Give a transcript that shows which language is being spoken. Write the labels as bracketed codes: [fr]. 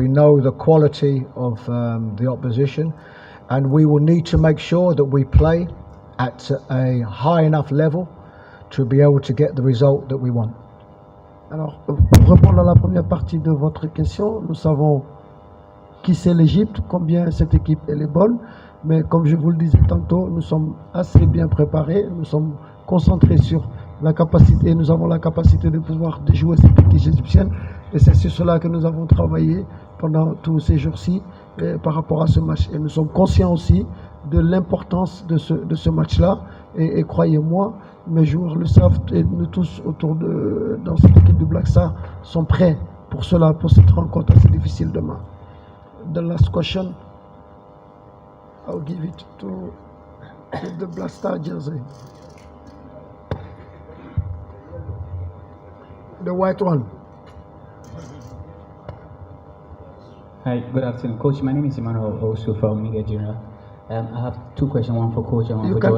[en] We know the quality of the opposition, and we will need to make sure that we play at a high enough level to be able to get the result that we want. [fr] Alors, pour répondre à la première partie de votre question, nous savons qui c'est l'Égypte, combien cette équipe elle est bonne, mais comme je vous le disais tantôt, nous sommes assez bien préparés, nous sommes concentrés sur la capacité, nous avons la capacité de pouvoir déjouer cette équipe égyptienne, et c'est sur cela que nous avons travaillé pendant tous ces jours-ci par rapport à ce match. Et nous sommes conscients aussi de l'importance de ce match-là, et croyez-moi, mes joueurs le savent, et nous tous dans cette équipe de Black Stars sont prêts pour cela, pour cette rencontre assez difficile demain. [en] The last question, I'll give it to the Black Star jersey. The white one. Hi, good afternoon, Coach. My name is Emmanuel also from Nigeria. I have two questions, one for Coach and one for Jordan.